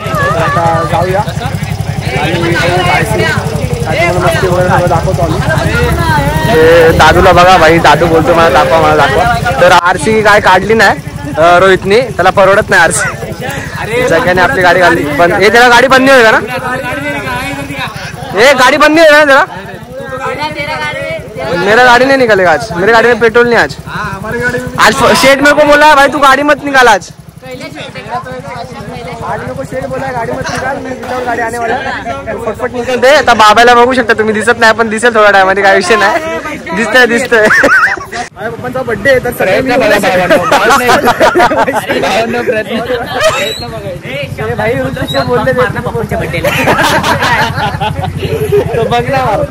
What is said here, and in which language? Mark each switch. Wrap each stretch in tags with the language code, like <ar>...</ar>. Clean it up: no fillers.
<mr>आता जाऊया आणि मस्ती वगैरे सगळं दाखवतो आम्ही. ते दादूला बघा भाई, दादू बोलतो मला दाखवा मला दाखवा. तर आरसी काय काढली नाही रोहितने, त्याला परवडत नाही आरसी. सगळ्यांनी आपली गाडी काढली पण हे त्याला गाडी बंद नाही होईल का ना.</mr> <hi>ये गाड़ी बंद नहीं है जरा. मेरा गाड़ी नहीं निकलेगा आज. मेरे गाड़ी में पेट्रोल नहीं आज. आज शेठ मेरे को बोला है भाई तू गाड़ी मत निकाल आज. मेरे को शेठ बोला है गाड़ी मत निकाल, मैं विदाउट गाड़ी आने वाला है. फटफट निकल दे.</hi> <mr>आता बाबाला बघू शकता तुम्ही, दिसत नाही पण दिसेल थोड्या टायमामध्ये, काय विषय नाही. दिसतंय दिसतंय. माझ्या पप्पांचा बर्थडे तर सगळे भाई बोलते बघ ना.</mr>